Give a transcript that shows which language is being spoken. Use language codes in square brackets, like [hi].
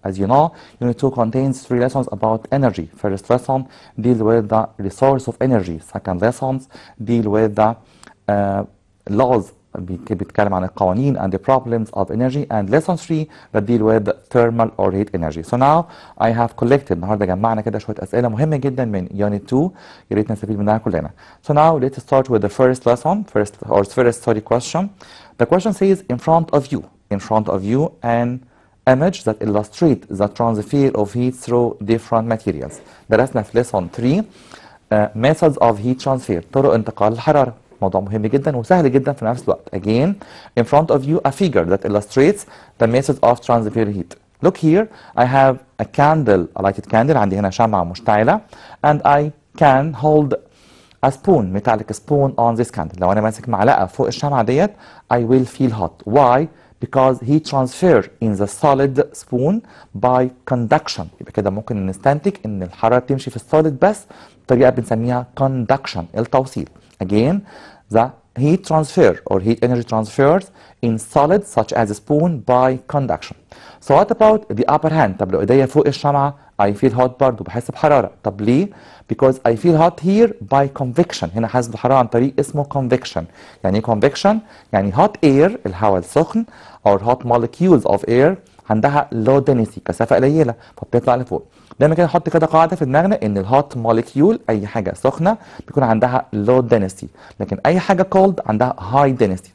[en] As you know, Unit 2 contains 3 lessons about energy. First lesson deals with the resource of energy. Second lessons deal with the laws [ar] بيتكلم عن القوانين [en] and the problems of energy, and lesson 3 that deal with thermal or heat energy. So now I have collected [ar] النهارده جمعنا كده شويه اسئله مهمه جدا من Unit 2 يا ريت نستفيد منها كلنا. [en] So now let's start with the first lesson, first study question. The question says in front of you an image that illustrates the transfer of heat through different materials. [ar] درسنا في [en] lesson 3 methods of heat transfer [ar] طرق انتقال الحراره. موضوع مهم جدا وسهل جدا في نفس الوقت. [en] Again, in front of you a figure that illustrates the method of transfer heat. Look here, I have a candle, a lighted candle. [ar] عندي هنا شمعة مشتعلة, [en] and I can hold a spoon, metallic spoon on this candle. [ar] لو أنا ماسك معلقة فوق الشمعة ديت, [en] I will feel hot. Why? Because heat transfer in the solid spoon by conduction. [ar] يبقى كده ممكن نستنتج إن الحرارة تمشي في السوليد بس بطريقة بنسميها conduction, التوصيل. [en] Again, the heat transfer or heat energy transfers in solids such as a spoon by conduction. So what about the upper hand? [ar] طب لو ايديا فوق الشمعة [en] I feel hot [ar] برضه بحس بحرارة. طب ليه؟ [en] Because I feel hot here by convection. [ar] هنا حاسس بالحرارة عن طريق اسمه convection. يعني ايه convection؟ يعني [en] hot air [ar] الهواء السخن [en] or hot molecules of air [ar] عندها [en] low density [ar] كثافة قليلة فبتطلع لفوق. دايما كده نحط كده قاعده في دماغنا ان الهوت موليكيول اي حاجه سخنه بيكون عندها لو دينستي، لكن اي حاجه كولد عندها هاي دينستي.